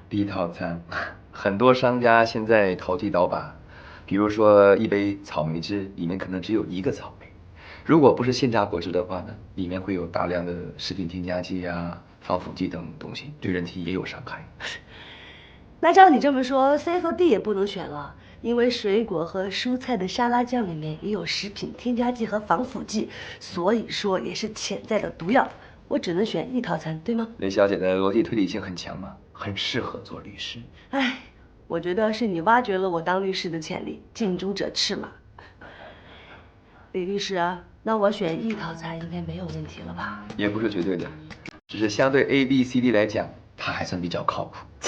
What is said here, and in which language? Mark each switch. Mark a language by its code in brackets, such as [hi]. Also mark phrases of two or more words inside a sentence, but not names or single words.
[zh] B 套餐，很多商家现在投机倒把，比如说一杯草莓汁里面可能只有1个草莓，如果不是现榨果汁的话呢，里面会有大量的食品添加剂啊、防腐剂等东西，对人体也有伤害。那照你这麼說 ，C 和 D 也不能選了，因為水果和蔬菜的沙拉醬裡面也有食品添加劑和防腐劑，所以說也是潛在的毒藥。我只能選 E 套餐，對嗎？雷小姐的邏輯推理性很強嘛，很適合做律師。哎，我覺得是你挖掘了我當律師的潛力，近朱者赤嘛。李律師啊，那我選 E 套餐應該沒有問題了吧？也不是絕對的，只是相對 A、B、C、D 來講，它還算比較靠譜。